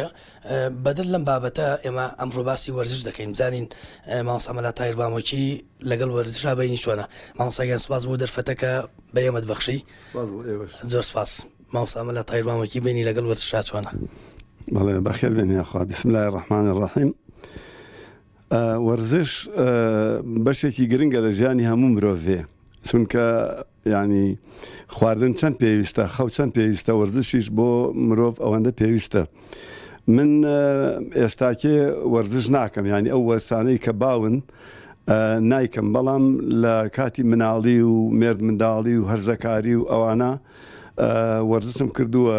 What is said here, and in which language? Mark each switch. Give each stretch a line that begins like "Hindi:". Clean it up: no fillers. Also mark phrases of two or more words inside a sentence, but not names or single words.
Central Kurdish: بەدل لەم بابەتە ئێمە ئەمڕۆ باسی وەرزش دەکەین، بزانین مامۆستا مەلا تایر بامۆچی لەگەڵ وەرزشا بینی چۆنە. مامۆستاگیان سپاس بۆ دەرفەتەکە بە ئێمەت بەخشی. زۆر سپاس مامۆستا مەلا تایر بامۆچی بینی لەگەڵ وەرزشا چۆنە. بەڵێ بەخێر بێن یاخوا.
Arabic: بسم الله الرحمن الرحیم.
Central Kurdish: وەرزش بەشێکی گرنگە لە ژیانی هەموو مرۆڤێ، چونکە ینی خواردن چەند پێویستە، خەو چەند پێویستە، وەرزشیش بۆ مرۆڤ ئەوەندە پێویستە. من ئێستاکێ وەرزش ناکەم، ینی ئەو وەرسانەی کە باون نایکەم، بەڵام لە کاتی مناڵی و مێرد منداڵی و هەرزەکاری و ئەوانە وەرزشم کردووە.